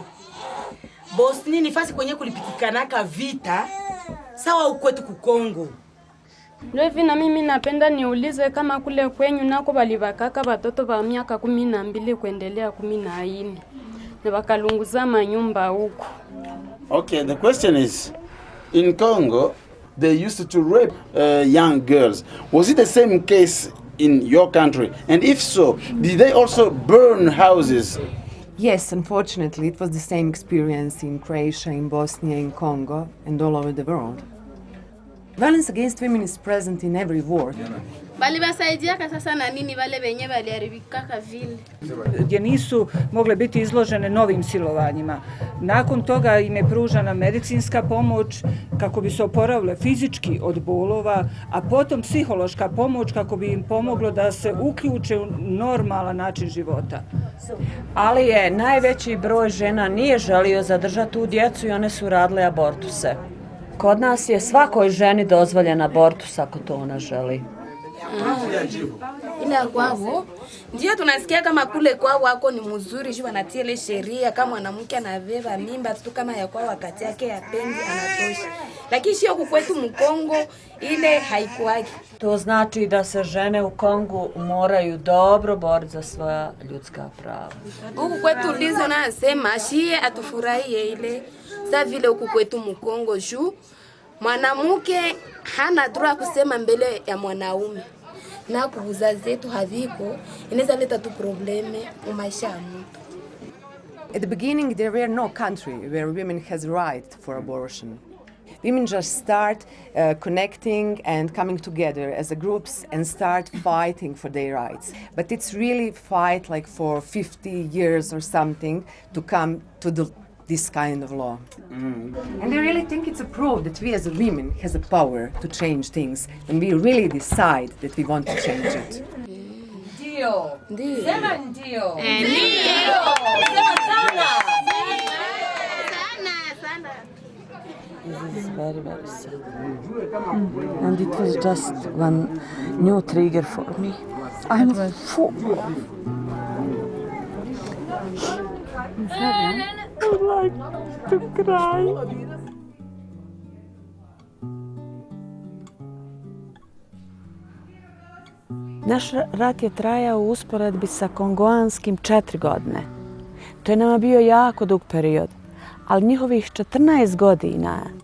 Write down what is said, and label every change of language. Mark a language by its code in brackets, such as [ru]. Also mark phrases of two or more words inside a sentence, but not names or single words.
[sw] Bosnia ni fasi kwenye kulipikikanaka vita sawa ukwetu ku Kongo. Ndio hivi na mimi napenda niulize kama kule kwenyu nako balibakaka watoto wa miaka 12 kuendelea 14 na bakalunguza manyumba huko. [en] Okay, the question is, in Congo, they used to rape young girls. Was it the same case in your country? And if so, did they also burn houses? Yes, unfortunately, it was the same experience in Croatia, in Bosnia, in Congo, and all over the world. Violence against women is present in every war. [sw] Balibasaidiaka sasa na nini wale wenye waliharibikaka vile? [hr] Gdje nisu mogle biti izložene novim silovanjima. Nakon toga im je pružana medicinska pomoć kako bi se oporavile fizički od bolova, a potom psihološka pomoć kako bi im pomoglo da se uključe u normalan način života. Ali je najveći broj žena nije želio zadržati tu djecu i one su radile abortuse. Kod nas je svakoj ženi dozvoljen abortus ako to ona želi. [sw] Ila kwao ndio tunasikia kama kule kwao wako ni mzuri juu wanatia ile sheria kama mwanamke anabeba mimba tu kama ya kwao wakati yake ya pendi anatosha. Lakini sio kwetu Mkongo ile haikuwagi. [hr] To znači da se žene u Kongu moraju dobro boriti za svoja ljudska prava. [sw] Huku kwetu Lizo anasema shie atufurahie ile sa vile huku kwetu Mkongo juu mwanamke hana droit kusema mbele ya mwanaume. Na kuuza zetu haviko inaweza leta tu probleme kwa maisha ya mtu. [en] At the beginning, there were no country where women has right for abortion. Women just start connecting and coming together as a groups and start fighting for their rights. But it's really fight like for 50 years or something to come to this kind of law. And I really think it's a proof that we as women has a power to change things and we really decide that we want to change it. [sw] Ndio. Ndio. Sema ndio. Ndio. Sema sana. Sana. [en] This is very, very sad. And it was just one new trigger for me. I'm full. I like to cry. [hr] Naš rat je trajao u usporedbi sa kongoanskim 4 godine. To je nama bio jako dug period, ali njihovih 14 godina.